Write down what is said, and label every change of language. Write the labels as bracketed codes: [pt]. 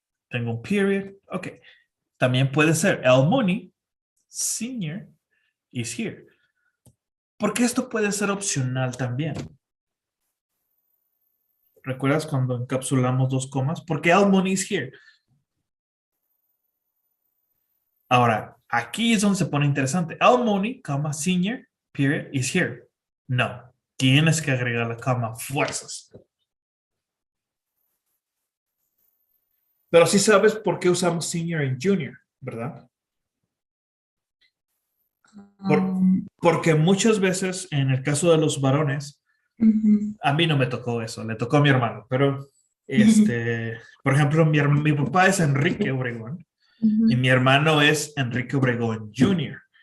[es] Tengo un period. Ok. También puede ser [en] L. Mooney Sr. is here. [es] Porque esto puede ser opcional también. ¿Recuerdas cuando encapsulamos dos comas? Porque [en] L. Mooney is here. [es] Ahora, aquí es donde se pone interesante. [en] L. Mooney, comma, senior, period, is here. [es] No, tienes que agregar la coma, fuerzas. Pero sí sabes por qué usamos senior y junior, ¿verdad? Porque muchas veces, en el caso de los varones, a mí no me tocó eso, le tocó a mi hermano, pero, por ejemplo, mi papá es Enrique Obregón y mi hermano es Enrique Obregón Jr.